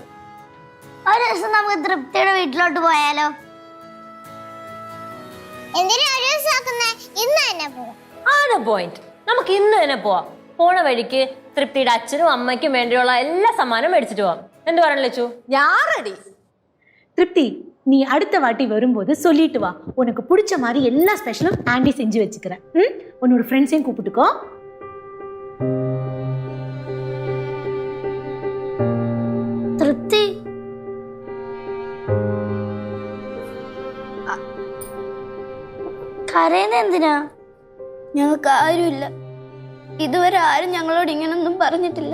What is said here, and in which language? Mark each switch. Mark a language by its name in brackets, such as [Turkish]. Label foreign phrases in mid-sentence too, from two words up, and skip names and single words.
[Malayalam] ഒരു ദിവസം നമുക്ക് തൃപ്തിയുടെ വീട്ടിലോട്ട് പോയാലോ? പോയിന്റ്. നമുക്ക് ഇന്ന് തന്നെ പോവാം. പോണ വഴിക്ക് തൃപ്തിയുടെ അച്ഛനും അമ്മയ്ക്കും വേണ്ടിയുള്ള എല്ലാ സമ്മാനം മേടിച്ചിട്ട് പോവാം. എന്ത് പറയണ ലച്ചു? ഞാൻ റെഡി. [Tamil] திருப்தி, நீ அடுத்த வாட்டி வரும்போது சொல்லிட்டு வா. உனக்கு பிடிச்ச மாதிரி எல்லா ஸ்பெஷலும் ஆண்டி செஞ்சு வச்சுக்கிறேன். உன்னோட ஃப்ரெண்ட்ஸையும் கூப்பிட்டுக்கோ. [Malayalam] തൃപ്തി, കരയുന്ന എന്തിനാ? ഞങ്ങൾക്ക് ആരുമില്ല. ഇതുവരെ ആരും ഞങ്ങളോട് ഇങ്ങനൊന്നും പറഞ്ഞിട്ടില്ല.